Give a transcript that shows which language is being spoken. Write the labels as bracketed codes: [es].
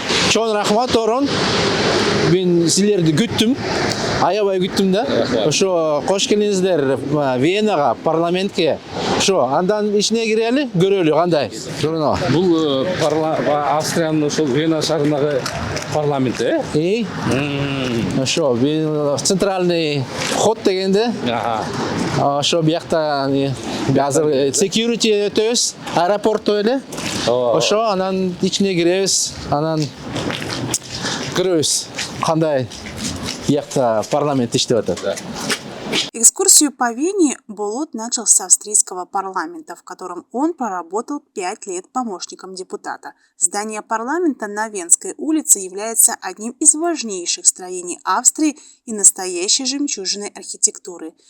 [ky] Чоң рахмат Орон. Мен силерди күттүм. Аябай күттүм да. Ошо кош келиңиздер Венага, парламентке. Шо, андан ичине кирели, көрөлү кандай? Көрүнө. Бул Австриянын ошол Вена шаарындагы парламенти, [ru] И? [ky] Шо, [ru] центральный ход [ky] дегенде. Ошо биякта азыр security өтөбүз, аэропортто эле. Ошо анан ичине киребиз, анан көрөбүз кандай биякта парламент иштеп атат. [ru] Экскурсию по Вене Болот начал с австрийского парламента, в котором он проработал 5 лет помощником депутата. Здание парламента на Венской улице является одним из важнейших строений Австрии и настоящей жемчужиной архитектуры.